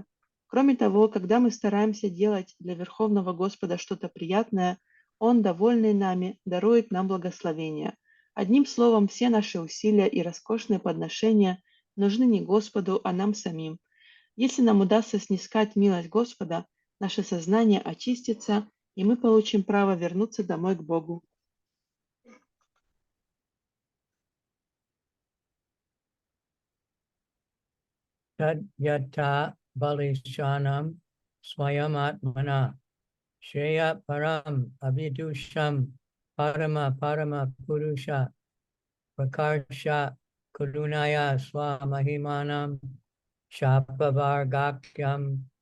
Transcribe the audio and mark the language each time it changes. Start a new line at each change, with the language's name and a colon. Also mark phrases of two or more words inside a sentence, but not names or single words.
Russian: Кроме того, когда мы стараемся делать для Верховного Господа что-то приятное, Он, довольный нами, дарует нам благословение. Одним словом, все наши усилия и роскошные подношения нужны не Господу, а нам самим. Если нам удастся снискать милость Господа, наше сознание очистится, и мы получим право вернуться домой к Богу.
Sanskrit: तद् यथा बालिशानां स्वयमात्मनः श्रेयः परम् अविदुषां परम पुरुष प्रकर्ष करुणया स्वमहिमानं चापवर्गाख्यम्